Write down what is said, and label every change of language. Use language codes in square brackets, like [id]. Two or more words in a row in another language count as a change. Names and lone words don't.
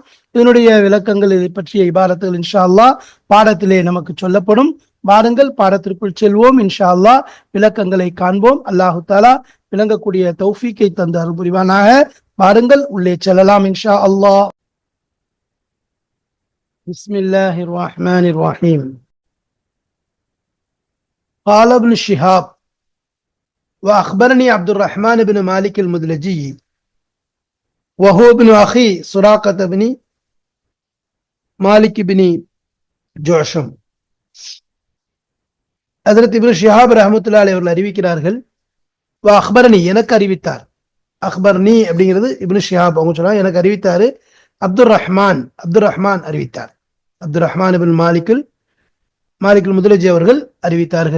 [ta] இதனுடைய விளக்கங்கள், இதை பற்றிய இபாரத்துகள் [ar] إن شاء الله [ta] பாடத்திலே நமக்கு சொல்லப்படும். வாருங்கள் பாடத்திற்குள் செல்வோம், [ar] إن شاء الله [ta] விளக்கங்களை காண்போம். [ar] الله تعالى [ta] விளங்கக்கூடிய தௌஃபீக்கை தந்து அருள் புரிவானாக. வாருங்கள் உள்ளே செல்லலாம் [ar] إن شاء الله. بسم الله الرحمن الرحيم. قال ابن شهاب وأخبرني عبد الرحمن بن مالك المدلجي وهو ابن أخي سراقة بن مالك بن جعشم. [ta] ஹஜ்ரத் இப்னு ஷிஹாப் [ar] رحمة الله عليه [ta] அவர்கள் அறிவிக்கிறார்கள், அக்பர்னி எனக்கு அறிவித்தார். அக்பர்னி அப்படிங்கிறது இப்னு ஷிஹாப் அவங்க சொல்றாங்க, எனக்கு அறிவித்தாரு அப்துர் ரஹ்மான் அறிவித்தார். அப்துர் ரஹ்மான் இப்னு மாலிக்குல் முத்லஜி அவர்கள் அறிவித்தார்கள்.